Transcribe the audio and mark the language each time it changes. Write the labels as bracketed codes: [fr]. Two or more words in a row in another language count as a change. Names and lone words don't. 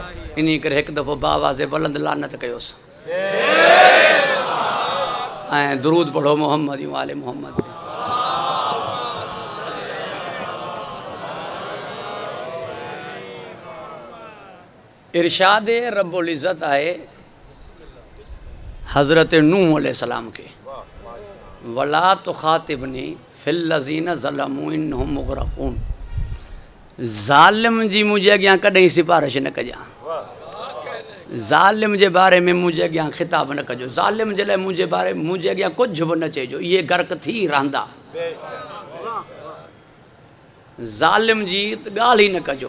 [sd] इन करे हिकु दफ़ो बावाज़े बुलंद लानत कयोसि ऐं दुरूद पढ़ो मोहम्मद आले मोहम्मद। इरशाद [ar] رب العزة [sd] आहे हज़रत नूह अलैहिस्सलाम के, [ar] ولا تخاطبني في الذين ظلموا إنهم مغرقون. [sd] ज़ालिम जी मुंहिंजे अॻियां कॾहिं सिफ़ारिश न कजां, ज़ालिम जे बारे में मुंहिंजे अॻियां ख़िताब न कजो, ज़ालिम जे लाइ मुंहिंजे अॻियां कुझु बि न चइजो, इहे गर्क थी रहंदा। ज़ालिम जी त ॻाल्हि ई न कजो।